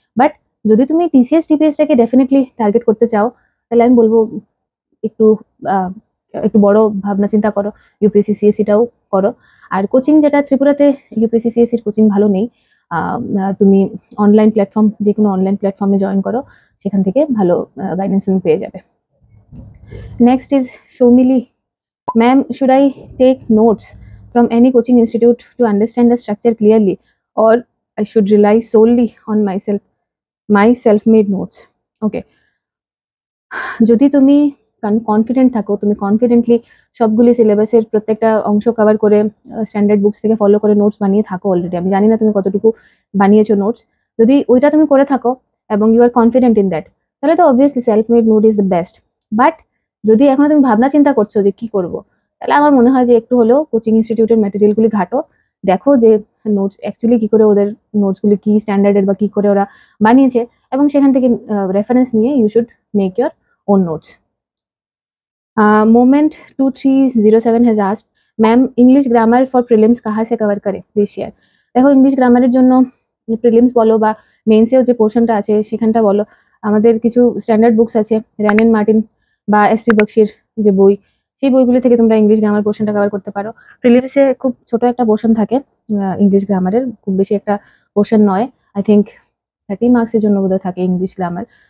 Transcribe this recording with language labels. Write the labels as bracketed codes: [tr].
[bn] But যদি তুমি TCS টিপিএসটাকে definitely target করতে চাও, তাহলে আমি বলবো একটু একটু বড় ভাবনা চিন্তা করো, ইউপিএসসি সিএসসিটাও করো। আর কোচিং যেটা ত্রিপুরাতে ইউপিএসসি সিএসসির কোচিং ভালো নেই, তুমি অনলাইন প্ল্যাটফর্ম, যে কোনো অনলাইন প্ল্যাটফর্মে জয়েন করো, সেখান থেকে ভালো গাইডেন্স তুমি পেয়ে যাবে। Next is Soumili. [en] Ma'am, should I take notes from any coaching institute to understand the structure clearly, or I should rely solely on my self-made notes? [bn] Okay, যদি তুমি কনফিডেন্ট থাকো, তুমি কনফিডেন্টলি সবগুলি সিলেবাসের প্রত্যেকটা অংশ কভার করে স্ট্যান্ডার্ড বুকস থেকে ফলো করে নোটস বানিয়ে থাকো অলরেডি, আমি জানি না তুমি কতটুকু বানিয়েছো নোটস। যদি ওইটা তুমি করে থাকো এবং [en] you are confident in that, [bn] তাহলে তো obviously [en] Self made notes is the best. [bn] But যদি এখনো তুমি ভাবনা চিন্তা করছো যে কি করব, তাহলে আমার মনে হয় যে একটু হলেও কোচিং ইনস্টিটিউটের ম্যাটেরিয়ালগুলি ঘাটো, দেখো যে নোটস অ্যাকচুয়ালি কি করে, ওদের নোটসগুলি কি স্ট্যান্ডার্ডের বা কি করে ওরা বানিয়েছে, এবং সেখান থেকে রেফারেন্স নিয়ে [en] You should make your own notes. [hi] Moment 2307 [en] has asked, [hi] ma'am English grammar for prelims कहाँ से कवर करें, प्लिज शेयर। [bn] দেখো ইংলিশ গ্রামারের জন্য প্রিলিমস বলো বা মেন্সেও যে পোর্শনটা আছে সেখানটা বলো, আমাদের কিছু স্ট্যান্ডার্ড বুকস আছে, র্যান এন্ড মার্টিন বা এসপি বক্সির যে বই, সেই বইগুলি থেকে তোমরা ইংলিশ গ্রামার পোর্শনটা কভার করতে পারো। প্রিলিমসে খুব ছোট একটা পোর্শন থাকে ইংলিশ গ্রামারের, খুব বেশি একটা পোর্শন নয়, [en] I think [bn] 30 মার্কসের জন্য বোধহয় থাকে ইংলিশ গ্রামার।